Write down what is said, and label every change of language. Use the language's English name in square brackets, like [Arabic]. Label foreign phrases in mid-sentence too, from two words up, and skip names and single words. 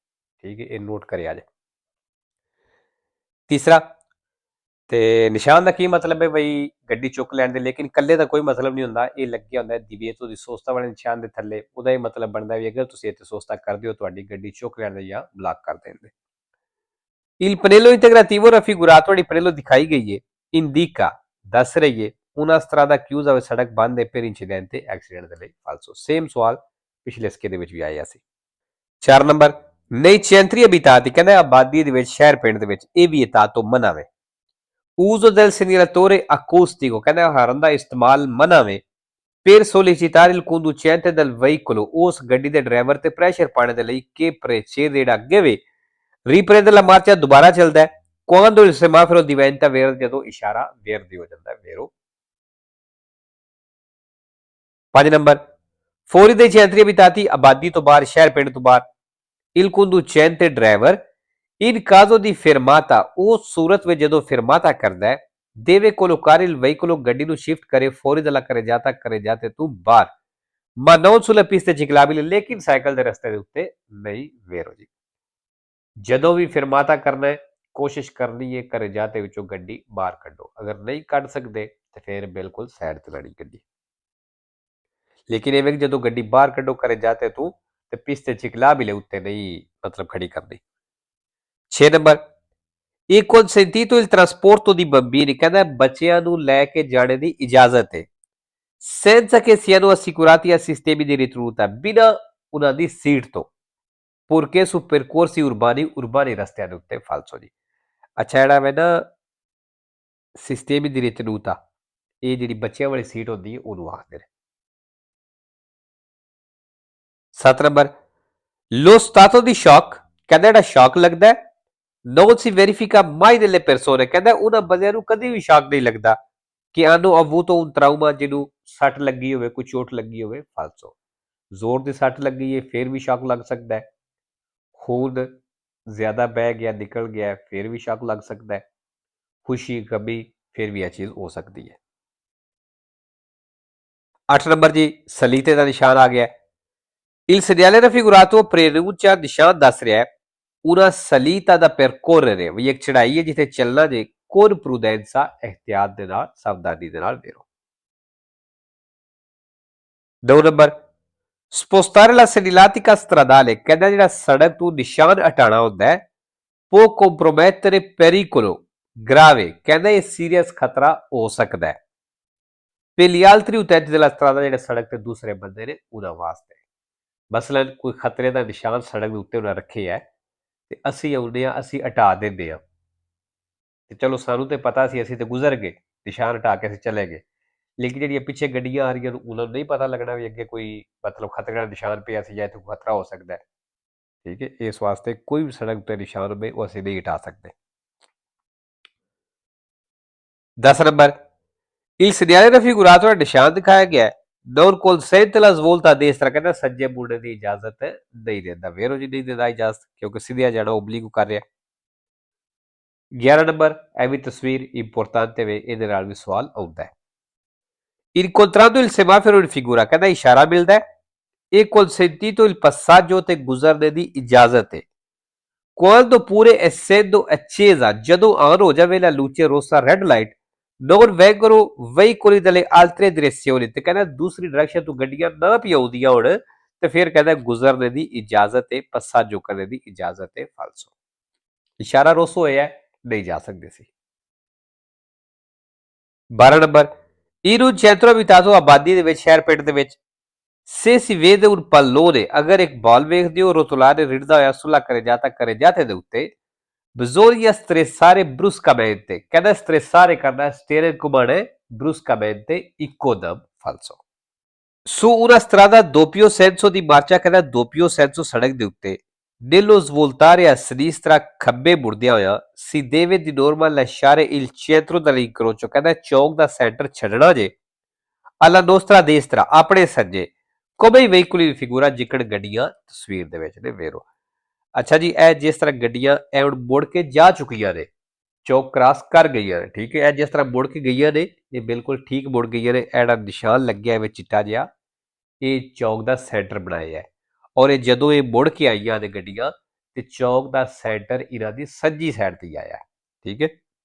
[Punjabi] ਠੀਕ ਹੈ, ਇਹ ਨੋਟ ਕਰਿਆ ਜੇ। ਤੀਸਰਾ ਤੇ ਨਿਸ਼ਾਨ ਦਾ ਕੀ ਮਤਲਬ ਹੈ ਬਈ ਗੱਡੀ ਚੁੱਕ ਲੈਣ ਦੇ, ਲੇਕਿਨ ਇਕੱਲੇ ਦਾ ਕੋਈ ਮਤਲਬ ਨਹੀਂ ਹੁੰਦਾ। ਇਹ ਲੱਗਿਆ ਹੁੰਦਾ ਦੀਵੇ ਤੋਂ ਦੀ ਸੋਸਤਾ ਵਾਲੇ ਨਿਸ਼ਾਨ ਦੇ ਥੱਲੇ, ਉਹਦਾ ਇਹ ਮਤਲਬ ਬਣਦਾ ਵੀ ਅਗਰ ਤੁਸੀਂ ਇੱਥੇ ਸੋਸਤਾ ਕਰਦੇ ਹੋ ਤੁਹਾਡੀ ਗੱਡੀ ਚੁੱਕ ਲੈਣ ਦੇ ਜਾਂ ਬਲਾਕ ਕਰ ਦੇਣ। [Italian] Il pannello integrativo raffigurato [Punjabi] ਜਿਹੜੀ ਪਨੇਲੋ ਦਿਖਾਈ ਗਈ ਹੈ indica ਦੱਸ ਰਹੀ ਹੈ [Italian] una strada chiusa [Punjabi] ਹੋਵੇ ਸੜਕ ਬੰਦ ਹੈ [Italian] per incidente [Punjabi] ਐਕਸੀਡੈਂਟ ਦੇ ਲਈ। ਫਾਲਸੋ ਸੇਮ ਸਵਾਲ ਪਿਛਲੇ ਸਕੇ ਦੇ ਵਿੱਚ ਵੀ ਆਇਆ ਸੀ। [Italian] 4 ਨੰਬਰ nei centri abitati, [Punjabi] ਕਹਿੰਦਾ ਆਬਾਦੀ ਦੇ ਵਿੱਚ ਸ਼ਹਿਰ ਪਿੰਡ ਦੇ ਵਿੱਚ ਇਹ ਵੀ vietato ਮਨਾ ਵੇ। [Italian] uso del segnalatore acustico, [Punjabi] ਕਹਿੰਦਾ ਹਾਰਨ ਦਾ ਇਸਤੇਮਾਲ ਮਨਾ ਵੇ [Italian] per sollecitare il conducente del veicolo, [Punjabi] ਉਸ ਗੱਡੀ ਦੇ ਡਰਾਈਵਰ ਤੇ ਪ੍ਰੈਸ਼ਰ ਪਾਉਣ ਦੇ ਲਈ ਕਿ ਪ੍ਰੇਸ਼ਰ ਜਿਹੜਾ ਅੱਗੇ ਵੇ [Italian] riprende la marcia [Punjabi] ਦੁਬਾਰਾ ਚੱਲਦਾ ਹੈ [Italian] quando il semaforo diventa verde, [Punjabi] ਜਦੋਂ ਇਸ਼ਾਰਾ verde ਹੋ ਜਾਂਦਾ ਹੈ vero। [Italian] 5 ਨੰਬਰ fuori dai centri abitati, [Punjabi] ਆਬਾਦੀ ਤੋਂ ਬਾਹਰ ਸ਼ਹਿਰ ਪਿੰਡ ਤੋਂ ਬਾਹਰ [Italian] il conducente driver in caso di fermata, [Punjabi] ਉਹ ਸੂਰਤ ਵਿੱਚ ਜਦੋਂ fermata ਕਰਦਾ ਹੈ [Italian] deve collocare il veicolo, [Punjabi] ਗੱਡੀ ਨੂੰ ਸ਼ਿਫਟ ਕਰੇ [Italian] fuori dalla carreggiata [Punjabi] ਤੋਂ ਬਾਹਰ [Italian] ma non sulla pista ciclabile, [Punjabi] ਲੇਕਿਨ ਸਾਈਕਲ ਦੇ ਰਸਤੇ ਦੇ ਉੱਤੇ ਨਹੀਂ vero ਜੀ। ਜਦੋਂ ਵੀ ਫਿਰਮਾਤਾ ਕਰਨਾ ਹੈ ਕੋਸ਼ਿਸ਼ ਕਰਨੀ ਹੈ carreggiate ਵਿੱਚੋਂ ਗੱਡੀ ਬਾਹਰ ਕੱਢੋ, ਅਗਰ ਨਹੀਂ ਕੱਢ ਸਕਦੇ ਤੇ ਫਿਰ ਬਿਲਕੁਲ ਸਾਈਡ ਤੇ ਲਾਣੀ ਗੱਡੀ। ਲੇਕਿਨ ਇਹ ਵੇ ਕਿ ਜਦੋਂ ਗੱਡੀ ਬਾਹਰ ਕੱਢੋ carreggiate ਤੋਂ ਤੇ [Italian] piste ciclabile [Punjabi] ਉੱਤੇ ਨਹੀਂ ਮਤਲਬ ਖੜੀ ਕਰਨੀ। [Italian] 6 ਨੰਬਰ ਇਹ consentito il trasporto di bambini, [Punjabi] ਕਹਿੰਦਾ ਬੱਚਿਆਂ ਨੂੰ ਲੈ ਕੇ ਜਾਣੇ ਦੀ ਇਜਾਜ਼ਤ ਹੈ [Italian] senza che siano assicurati a sistemi di ritenuta, [Punjabi] ਬਿਨਾਂ ਉਹਨਾਂ ਦੀ ਸੀਟ ਤੋਂ [Italian] purché su percorsi urbani [Punjabi] ਰਸਤਿਆਂ ਦੇ ਉੱਤੇ। ਫਾਲਸੋ ਜੀ। ਅੱਛਾ ਜਿਹੜਾ ਵੇ ਨਾ ਸਿਸਟੇਮੀ ਦੀ ਰਿਤਨੂਤਾ, ਇਹ ਜਿਹੜੀ ਬੱਚਿਆਂ ਵਾਲੀ ਸੀਟ ਹੁੰਦੀ ਹੈ ਉਹਨੂੰ ਆਖਦੇ ਨੇ। [Italian] 7 ਨੰਬਰ lo stato di shock, [Punjabi] ਕਹਿੰਦਾ ਜਿਹੜਾ ਸ਼ੌਕ ਲੱਗਦਾ [Italian] non si verifica mai nelle persone, [Punjabi] ਕਹਿੰਦਾ ਉਹਨਾਂ ਬੰਦਿਆਂ ਨੂੰ ਕਦੇ ਵੀ ਸ਼ੌਕ ਨਹੀਂ ਲੱਗਦਾ ਕਿ [Italian] hanno avuto un trauma, [Punjabi] ਜਿਹਨੂੰ ਸੱਟ ਲੱਗੀ ਹੋਵੇ ਕੋਈ ਚੋਟ ਲੱਗੀ ਹੋਵੇ। ਫਾਲਸੋ। ਜ਼ੋਰ ਦੀ ਸੱਟ ਲੱਗੀ ਹੈ ਫਿਰ ਵੀ ਸ਼ੌਕ ਲੱਗ ਸਕਦਾ ਹੈ। ਖੂਨ ਜ਼ਿਆਦਾ ਬਹਿ ਗਿਆ ਨਿਕਲ ਗਿਆ ਫਿਰ ਵੀ ਸ਼ੌਕ ਲੱਗ ਸਕਦਾ ਹੈ। ਖੁਸ਼ੀ ਗਮੀ ਫਿਰ ਵੀ ਇਹ ਚੀਜ਼ ਹੋ ਸਕਦੀ ਹੈ। 8 ਨੰਬਰ ਜੀ ਸਲੀਤੇ ਦਾ ਨਿਸ਼ਾਨ ਆ ਗਿਆ। [Italian] Il segnale raffigurato preannuncia [Punjabi] ਨਿਸ਼ਾਨ ਦੱਸ ਰਿਹਾ ਹੈ [Italian] una salita da percorrere [Punjabi] ਵੀ ਇੱਕ ਚੜਾਈ ਹੈ ਜਿੱਥੇ ਚੱਲਣਾ ਜੇ [Italian] con prudenza [Punjabi] ehtiyat ਦੇ ਨਾਲ ਸਾਵਧਾਨੀ ਦੇ ਨਾਲ ਵੇਰੋ। 2 ਨੰਬਰ [Italian] spostare la segnaletica stradale [Punjabi] ਕਹਿੰਦਾ ਜਿਹੜਾ ਸੜਕ ਤੋਂ ਨਿਸ਼ਾਨ ਹਟਾਉਣਾ ਹੁੰਦਾ ਹੈ [Italian] può compromettere pericolo grave [Punjabi] ਕਹਿੰਦਾ ਇਹ ਸੀਰੀਅਸ ਖਤਰਾ ਹੋ ਸਕਦਾ ਹੈ। [Italian] per gli altri utenti della strada [Punjabi] ਜਿਹੜੇ ਸੜਕ ਤੇ ਦੂਸਰੇ ਬੰਦੇ ਨੇ ਉਹਨਾਂ ਵਾਸਤੇ ਮਸਲਨ ਕੋਈ ਖਤਰੇ ਦਾ ਨਿਸ਼ਾਨ ਸੜਕ ਦੇ ਉੱਤੇ ਉਹਨਾਂ ਰੱਖੇ ਹੈ ਤੇ ਅਸੀਂ ਆਉਂਦੇ ਹਾਂ ਅਸੀਂ ਹਟਾ ਦਿੰਦੇ ਹਾਂ ਤੇ ਚਲੋ ਸਾਨੂੰ ਤੇ ਪਤਾ ਸੀ ਅਸੀਂ ਤੇ ਗੁਜ਼ਰ ਗਏ ਨਿਸ਼ਾਨ ਹਟਾ ਕੇ ਅਸੀਂ ਚਲੇ ਗਏ ਲੇਕਿਨ ਜਿਹੜੀਆਂ ਪਿੱਛੇ ਗੱਡੀਆਂ ਆ ਰਹੀਆਂ ਉਹਨਾਂ ਨੂੰ ਨਹੀਂ ਪਤਾ ਲੱਗਣਾ ਵੀ ਅੱਗੇ ਕੋਈ ਮਤਲਬ ਖਤਰੇ ਦਾ ਨਿਸ਼ਾਨ ਪਿਆ ਸੀ ਜਾਂ ਇੱਥੇ ਖਤਰਾ ਹੋ ਸਕਦਾ ਹੈ। ਠੀਕ ਹੈ ਇਸ ਵਾਸਤੇ ਕੋਈ ਵੀ ਸੜਕ ਤੇ ਨਿਸ਼ਾਨ ਹੋਵੇ ਉਹ ਅਸੀਂ ਨਹੀਂ ਹਟਾ ਸਕਦੇ। 10 ਨੰਬਰ [Italian] il segnale raffigurato [Punjabi] ਦਾ ਨਿਸ਼ਾਨ ਦਿਖਾਇਆ ਗਿਆ ਹੈ [Italian] non consente la svolta a destra [Punjabi] ਕਹਿੰਦਾ ਸੱਜੇ ਮੁੜਨ ਦੀ ਇਜਾਜ਼ਤ ਨਹੀਂ ਦਿੰਦਾ ਵੇਰੋ ਜੀ ਨਹੀਂ ਦਿੰਦਾ ਇਜਾਜ਼ਤ ਕਿਉਂਕਿ ਸਿੱਧਾ ਜਾਣਾ ਓਬਲੀਕ ਕਰ ਰਿਹਾ। 11 ਨੰਬਰ ਇਹ ਵੀ ਤਸਵੀਰ ਇੰਪੋਰਟੈਂਟ ਹੈ ਇਹਦੇ ਨਾਲ ਵੀ ਸਵਾਲ ਆਉਂਦਾ ਹੈ। [Italian] incontrando il semaforo in figura [Punjabi] ਕਹਿੰਦਾ ਇਸ਼ਾਰਾ ਮਿਲਦਾ ਹੈ [Italian] e consentito il passaggio [Punjabi] ਤੇ ਗੁਜ਼ਰਨੇ ਦੀ ਇਜਾਜ਼ਤ ਹੈ। [Italian] quando pure essendo accesa [Punjabi] ਜਦੋਂ ਆਨ ਹੋ ਜਾਵੇ [Italian] la luce rossa [English] red light [Italian] non vengono veicoli dalle altre direzioni [Punjabi] ਤੇ ਕਹਿੰਦਾ ਦੂਸਰੀ ਡਾਇਰੈਕਸ਼ਨ ਤੋਂ ਗੱਡੀਆਂ ਨਾ ਵੀ ਆਉਂਦੀਆਂ ਹੋਣ ਤੇ ਫਿਰ ਕਹਿੰਦਾ ਗੁਜ਼ਰਨੇ ਦੀ ਇਜਾਜ਼ਤ ਹੈ passaggio ਕਰਨੇ ਦੀ ਇਜਾਜ਼ਤ ਹੈ ਫਾਲਸੋ ਇਸ਼ਾਰਾ ਰੋਸੋ ਹੋਇਆ ਨਹੀਂ ਜਾ ਸਕਦੇ ਸੀ। 12 ਨੰਬਰ [Italian] in un centro abitato [Punjabi] ਆਬਾਦੀ ਦੇ ਵਿੱਚ ਸ਼ਹਿਰ ਪਿੰਡ ਦੇ ਵਿੱਚ [Italian] se si vede un pallone [Punjabi] ਅਗਰ ਇੱਕ ਬਾਲ ਵੇਖਦੇ ਹੋ rotolare ਰਿੜਦਾ ਹੋਇਆ ਸੁਲਾ ਕਰੇ ਜਾਤੇ ਦੇ ਉੱਤੇ [Italian] bisogna stressare bruscamente [Punjabi] ਕਹਿੰਦਾ stressare ਕਰਨਾ steering ਘੁਮਾਉਣਾ bruscamente ਇੱਕੋਦਮ ਫਾਲਸੋ। [Italian] su una strada doppio senso [Punjabi] ਦੀ ਮਾਰਚਾ ਕਹਿੰਦਾ [Italian] doppio senso [Punjabi] ਸੜਕ ਦੇ ਉੱਤੇ [Italian] nello svoltare a sinistra [Punjabi] ਖੱਬੇ ਮੁੜਦਿਆਂ ਹੋਇਆ [Italian] si deve di norma lasciare il centro dell'incrocio [Punjabi] ਕਹਿੰਦਾ ਚੌਕ ਦਾ ਸੈਂਟਰ ਛੱਡਣਾ ਜੇ [Italian] alla nostra destra [Punjabi] ਆਪਣੇ ਸੱਜੇ [Italian] come i veicoli di figura [Punjabi] ਜਿਕਣ ਗੱਡੀਆਂ ਤਸਵੀਰ ਦੇ ਵਿੱਚ ਨੇ ਵੇਰੋ। ਅੱਛਾ ਜੀ ਇਹ ਜਿਸ ਤਰ੍ਹਾਂ ਗੱਡੀਆਂ ਇਹ ਹੁਣ ਮੁੜ ਕੇ ਜਾ ਚੁੱਕੀਆਂ ਨੇ ਚੌਕ ਕ੍ਰਾਸ ਕਰ ਗਈਆਂ ਨੇ ਠੀਕ ਹੈ ਇਹ ਜਿਸ ਤਰ੍ਹਾਂ ਮੁੜ ਕੇ ਗਈਆਂ ਨੇ ਇਹ ਬਿਲਕੁਲ ਠੀਕ ਮੁੜ ਗਈਆਂ ਨੇ ਇਹਦਾ ਨਿਸ਼ਾਨ ਲੱਗਿਆ ਵਿੱਚ ਚਿੱਟਾ ਜਿਹਾ ਇਹ ਚੌਕ ਦਾ ਸੈਂਟਰ ਬਣਾਇਆ ਹੈ ਔਰ ਇਹ ਜਦੋਂ ਇਹ ਮੁੜ ਕੇ ਆਈਆਂ ਨੇ ਗੱਡੀਆਂ ਤੇ ਚੌਕ ਦਾ ਸੈਂਟਰ ਇਹਨਾਂ ਦੀ ਸੱਜੀ ਸਾਈਡ ਤੇ ਆਇਆ ਠੀਕ ਹੈ।